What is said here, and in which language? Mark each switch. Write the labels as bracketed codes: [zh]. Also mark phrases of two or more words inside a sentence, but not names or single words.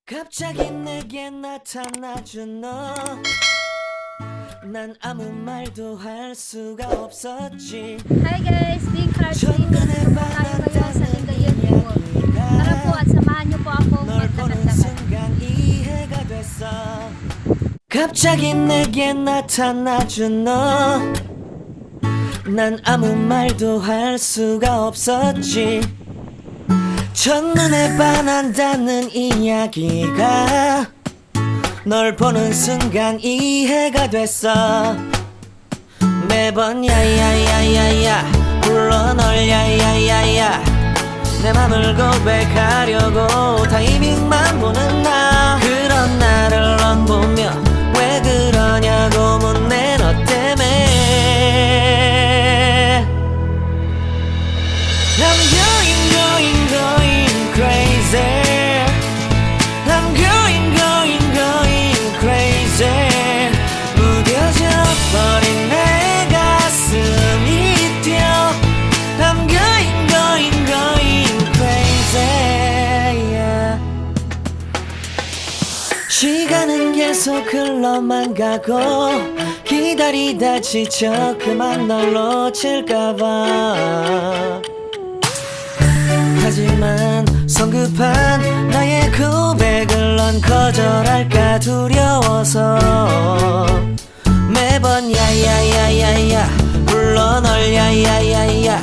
[ko] 갑자기 내게 나타나준 너, 난 아무 말도 할 수가 없었지. [en] Hi guys, Big Heart Dito. [ko] 첫눈에 [tl] Tayo ngayon sa Lingayen Mall. [ko] 이야기가 [tl] Tara po at samahan niyo po ako [ko] 널 보는 [pag] magdakad-dakad. [ko] 순간 이해가 됐어. 갑자기 내게 나타나준 너, 난 아무 말도 할 수가 없었지. 첫눈에 반한다는 이야기가 널 보는 순간 이해가 됐어. 매번 야야야야야 불러 널 야야야야, 내 맘을 고백하려고 타이밍만 보는 나. 그런 나를 넌 보며 왜 그러냐고 묻네. 너 때문에 [en] I'm going crazy. I'm going crazy. [ko] 무뎌져 버린 내 가슴이 뛰어. [en] I'm going crazy, yeah. [ko] 시간은 계속 흘러만 가고 기다리다 지쳐 그만 널 놓칠까봐. 하지만 성급한 나의 고백을 넌 거절할까 두려워서 매번 야야야야야 불러 널 야야야야.